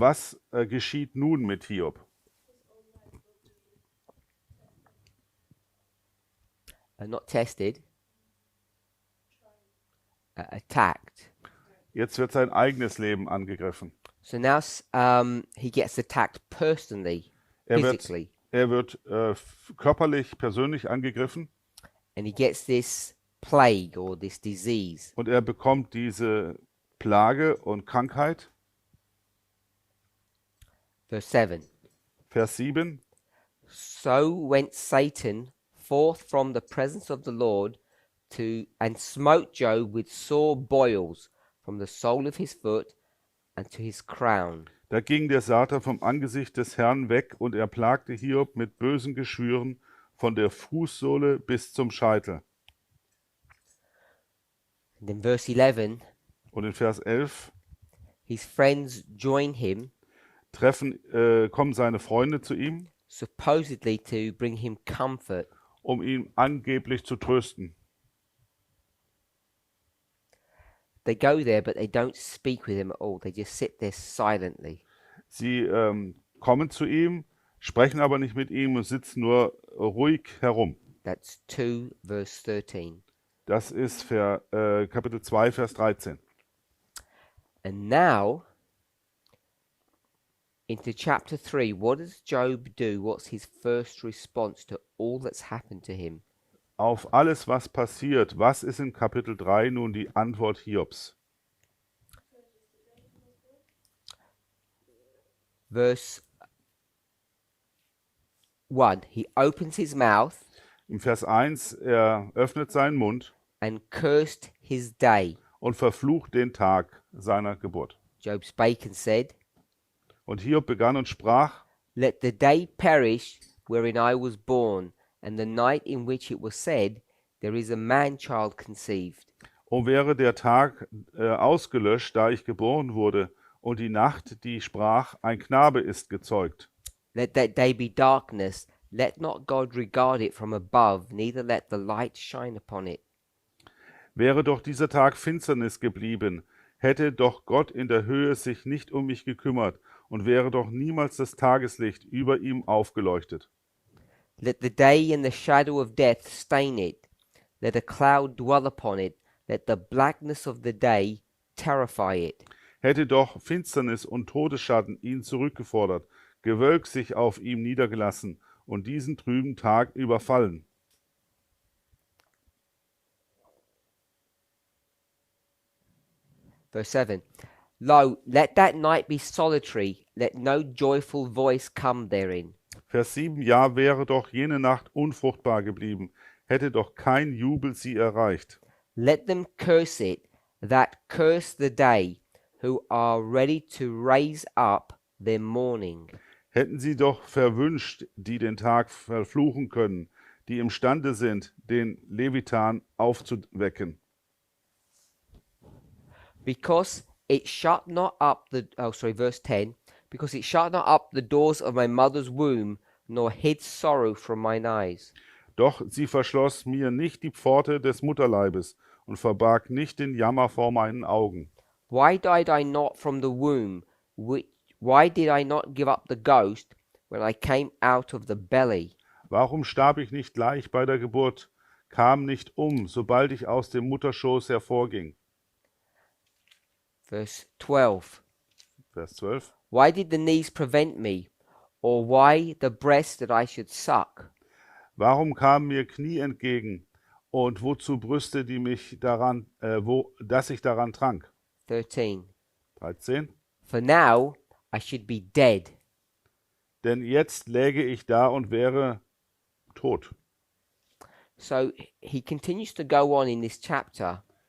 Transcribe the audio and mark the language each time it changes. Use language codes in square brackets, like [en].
[de] Was geschieht nun mit Hiob? [en] Not tested, attacked. [de] Jetzt wird sein eigenes Leben angegriffen. [en] So now he gets attacked personally, physically, [de] Er wird körperlich, persönlich angegriffen [en] and he gets this plague or this disease. [de] und er bekommt diese Plage und Krankheit. [en] Verse 7. [de] Vers 7. [en] So went Satan forth from the presence of the Lord and smote Job with sore boils from the sole of his foot and to his crown. [de] Da ging der Satan vom Angesicht des Herrn weg und er plagte Hiob mit bösen Geschwüren von der Fußsohle bis zum Scheitel. [en] And in verse 11, [de] Und in Vers 11 [en] his friends join him, [de] kommen seine Freunde zu ihm, [en] supposedly to bring him comfort. [de] um ihn angeblich zu trösten. [en] They go there, but they don't speak with him at all. They just sit there silently. [de] Sie kommen zu ihm, sprechen aber nicht mit ihm und sitzen nur ruhig herum. [en] That's 2 verse 13. [de] Das ist Kapitel 2, Vers 13. [en] And now, into chapter 3, what does Job do? What's his first response to all that's happened to him? [de] Auf alles, was passiert, was ist in Kapitel 3 nun die Antwort Hiobs? [en] Verse 1, he opens his mouth [de] Im Vers 1, er öffnet seinen Mund [en] and cursed his day. [de] und verflucht den Tag seiner Geburt. [en] Job spake and said, [de] Und Hiob begann und sprach, [en] let the day perish wherein I was born, and the night in which it was said, there is a man-child conceived. [de] O wäre der Tag ausgelöscht, da ich geboren wurde, und die Nacht, die sprach, ein Knabe ist gezeugt. [en] Let that day be darkness, let not God regard it from above, neither let the light shine upon it. [de] Wäre doch dieser Tag Finsternis geblieben, hätte doch Gott in der Höhe sich nicht um mich gekümmert und wäre doch niemals das Tageslicht über ihm aufgeleuchtet. [en] Let the day and the shadow of death stain it, let a cloud dwell upon it, let the blackness of the day terrify it. [de] Hätte doch Finsternis und Todesschatten ihn zurückgefordert, Gewölk sich auf ihm niedergelassen und diesen trüben Tag überfallen. [en] Verse 7. Lo, let that night be solitary, let no joyful voice come therein. [de] Vers 7, ja, wäre doch jene Nacht unfruchtbar geblieben, hätte doch kein Jubel sie erreicht. [en] Let them curse it, that curse the day, who are ready to raise up their mourning. [de] Hätten sie doch verwünscht, die den Tag verfluchen können, die imstande sind, den Levitan aufzuwecken. [en] Because it shut not up the verse 10, because it shut not up the doors of my mother's womb, nor hid sorrow from mine eyes. [de] Doch sie verschloss mir nicht die Pforte des Mutterleibes und verbarg nicht den Jammer vor meinen Augen. [en] Why died I not from the womb? Why did I not give up the ghost when I came out of the belly? [de] Warum starb ich nicht gleich bei der Geburt, kam nicht sobald ich aus dem Mutterschoß hervorging? [en] Verse 12. [de] Vers 12. [en] Why did the knees prevent me, or why the breast that I should suck? [de] Warum kamen mir Knie entgegen und wozu Brüste, dass ich daran trank? [en] 13. [de] 13. [en] For now I should be dead. [de] Denn jetzt läge ich da und wäre tot. [en] So he continues to go on in this chapter,